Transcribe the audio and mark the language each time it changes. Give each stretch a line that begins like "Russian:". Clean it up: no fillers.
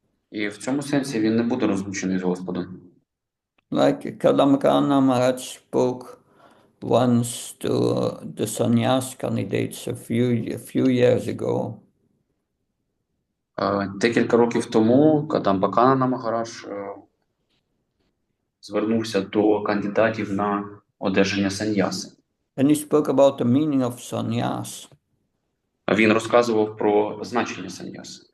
Ukrainian: І в цьому сенсі він не буде розлучений з Господом.
English: like Kadamrana Maharaj spoke once to the sannyas candidates a few years ago.
Ukrainian: Декілька років тому Кадамбакана Магарадж звернувся до кандидатів на одержання саньяси.
English: And he spoke about the meaning of sannyas.
Ukrainian: Він розказував про значення саньяси.